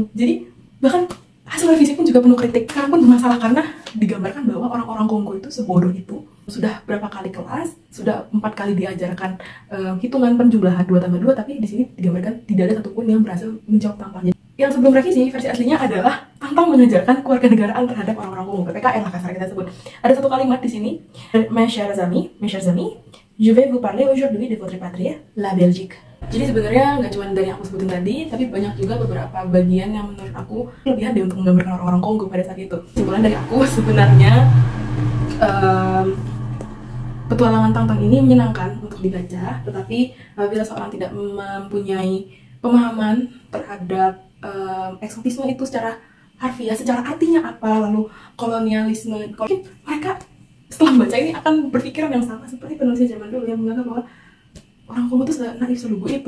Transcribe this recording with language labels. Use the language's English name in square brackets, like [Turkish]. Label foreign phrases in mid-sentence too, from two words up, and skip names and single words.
[Indonesian] Jadi bahkan hasil revisi pun juga penuh kritik. Sekarang pun bermasalah karena digambarkan bahwa orang-orang Kongo itu sebodoh itu. Sudah berapa kali kelas, sudah 4 kali diajarkan hitungan penjumlahan 2+2, tapi di sini digambarkan tidak ada satupun yang berhasil menjawab tantangannya. Yang sebelum revisi, versi aslinya adalah Tang mengajarkan kewarganegaraan terhadap orang-orang Kongo, PPKN lah kasar kita sebut. Ada satu kalimat di sini, [French] mes chers amis, je vais vous parler aujourd'hui de votre patrie, la Belgique. [Indonesian] Jadi sebenarnya nggak cuma dari yang aku sebutin tadi, tapi banyak juga beberapa bagian yang menurut aku lebih ada untuk menggambarkan orang-orang Kongo pada saat itu. Kesimpulan dari aku sebenarnya, petualangan Tang ini menyenangkan untuk dibaca, tetapi bila seorang tidak mempunyai pemahaman terhadap eksotisme itu secara harfiah, secara artinya apa, lalu kolonialisme, mungkin mereka setelah membaca ini akan berpikiran yang sama seperti penulis zaman dulu yang menganggap bahwa orang Kongo itu sudah naif selugu itu.